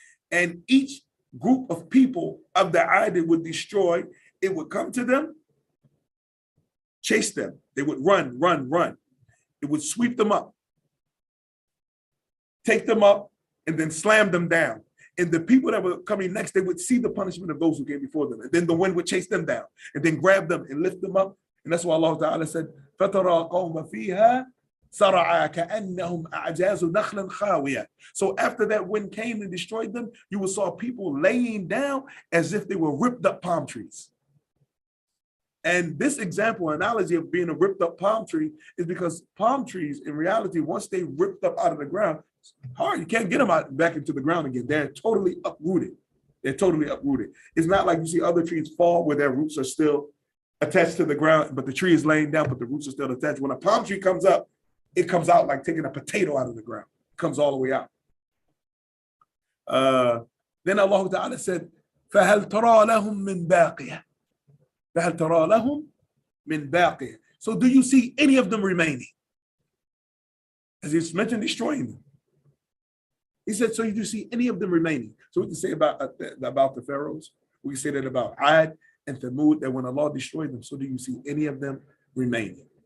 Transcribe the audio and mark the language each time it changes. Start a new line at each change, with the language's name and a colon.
English: And each group of people of the Ad would destroy, it would come to them, chase them. They would run. It would sweep them up, take them up, and then slam them down. And the people that were coming next, they would see the punishment of those who came before them. And then the wind would chase them down and then grab them and lift them up. And that's why Allah Ta'ala said,
Arabic: فَتَرَى قَوْمَ فِيهَا سَرَعَا كَأَنَّهُمْ أَعْجَازُ نَخْلٍ خَاوِيَةٍ.
English: So after that wind came and destroyed them, you saw people laying down as if they were ripped up palm trees. And this analogy of being a ripped up palm tree is because palm trees, in reality, once they ripped up out of the ground, it's hard. You can't get them back into the ground again. They're totally uprooted. It's not like you see other trees fall where their roots are still attached to the ground, but the tree is laying down, but the roots are still attached. When a palm tree comes up, it comes out like taking a potato out of the ground. It comes all the way out. Then Allah Ta'ala said,
Arabic: فَهَلْ تَرَى لَهُم مِّن بَاقِيَةٍ. فَهَلْ تَرَى لَهُم مِّن بَاقِيَةٍ.
English: So do you see any of them remaining? As he's mentioned, destroying them. He said, so you do see any of them remaining? So we can say about the pharaohs, we can say that about Ad and Thamud, that when Allah destroyed them, so do you see any of them remaining?